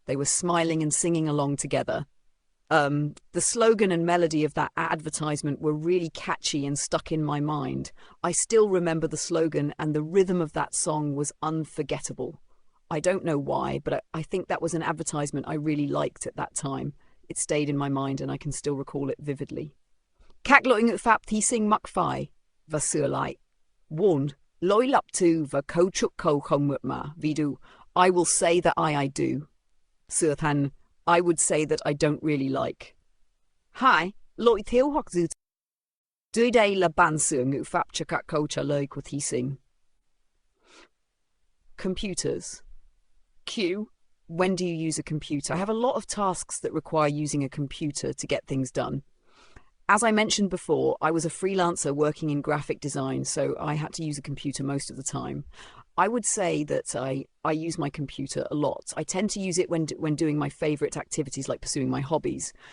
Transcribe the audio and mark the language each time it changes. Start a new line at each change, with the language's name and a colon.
English: They were smiling and singing along together. The slogan and melody of that advertisement were really catchy and stuck in my mind. I still remember the slogan, and the rhythm of that song was unforgettable. I don't know why, but I think that was an advertisement I really liked at that time. It stayed in my mind and I can still recall it vividly.
Vietnamese: Các lỗi ngữ pháp thí sinh mắc phải và sửa lại. 1. Lỗi lặp từ và cấu trúc câu không mượt mà. Ví dụ,
English: I will say that I do.
Vietnamese: Sửa thành
English: I would say that I don't really like.
Vietnamese: 2. Lỗi thiếu hoặc dư. Dưới đây là bản sửa ngữ pháp cho các câu trả lời của thí sinh.
English: Computers. Q. When do you use a computer? I have a lot of tasks that require using a computer to get things done. As I mentioned before, I was a freelancer working in graphic design, so I had to use a computer most of the time. I would say that I use my computer a lot. I tend to use it when doing my favourite activities like pursuing my hobbies.